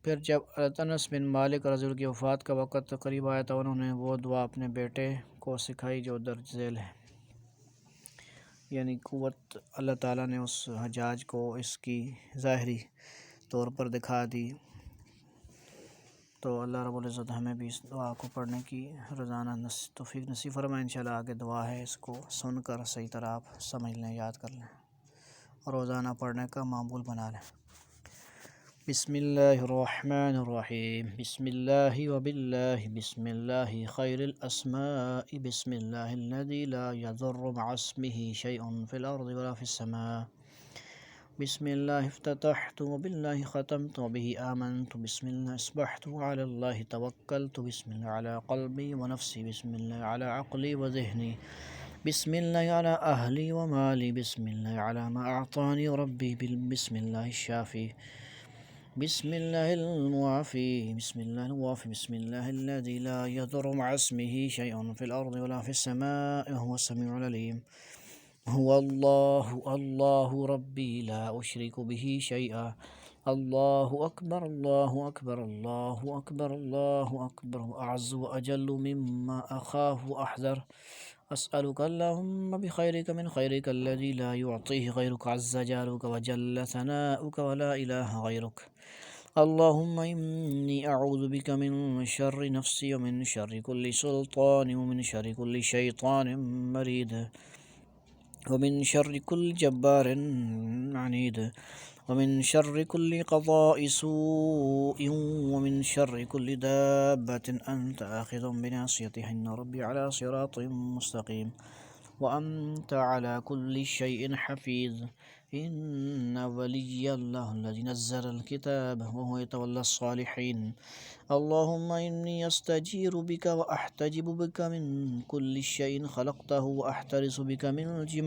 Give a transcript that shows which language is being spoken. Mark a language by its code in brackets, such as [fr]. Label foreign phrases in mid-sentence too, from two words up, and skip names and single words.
[ur] پھر جب انس بن مالک [ar] رضی اللہ [ur] کی وفات کا وقت قریب آیا تو انہوں نے وہ دعا اپنے بیٹے کو سکھائی جو درج ذیل ہے، یعنی قوت اللہ تعالیٰ نے اس حجاج کو اس کی ظاہری طور پر دکھا دی، تو [ar] اللہ رب العزت [ur] ہمیں بھی اس دعا کو پڑھنے کی روزانہ توفیق نصیب فرمائے۔ انشاءاللہ آگے دعا ہے، اس کو سن کر صحیح طرح آپ سمجھ لیں، یاد کر لیں اور روزانہ پڑھنے کا معمول بنا لیں۔ [ar] بسم اللہ الرحمن الرحیم، بسم اللہ وباللہ، بسم اللہ خیر الاسماء، بسم اللہ الذی لا یضر مع اسمہ شیء فی الارض ولا فی السماء، بسم اللہ افتتحت وباللہ ختمت وبہ آمنت، بسم اللہ اصبحت وعلی اللہ توکلت، بسم اللہ علی قلبی ونفسی، بسم اللہ علی عقلی وذہنی، بسم اللہ علی اہلی ومالی، بسم اللہ علی ما اعطانی ربی، بسم اللہ الشافی، بسم اللہ المعافی، بسم اللہ الوافی، بسم اللہ الذی لا یضر مع اسمہ شیء فی الارض ولا فی السماء وهو السمیع العلیم، هو اللہ اللہ ربی لا اشرک به شیئا، اللہ اکبر اللہ اکبر اللہ اکبر اللہ اکبر، اعز واجل مما اخاف واحذر، اسألک اللہم بخیرک من خیرک الذی لا یعطیہ غیرک، عز جارک وجل ثناؤک ولا الہ غیرک، اللہم انی اعوذ بک من شر نفسی ومن شر کل سلطان ومن شر کل شیطان مرید ومن شر كل جبار عنيد ومن شر كل قضاء سوء ومن شر كل دابة أنت آخذ بناصيتها، إن ربي على صراط مستقيم وأنت على كل شيء حفيظ، إن ولي الله الذي نزل الكتاب وهو يتولى الصالحين، اللهم إني أستجير بك وأحتجب بك من كل شيء خلقته وأحترس بك من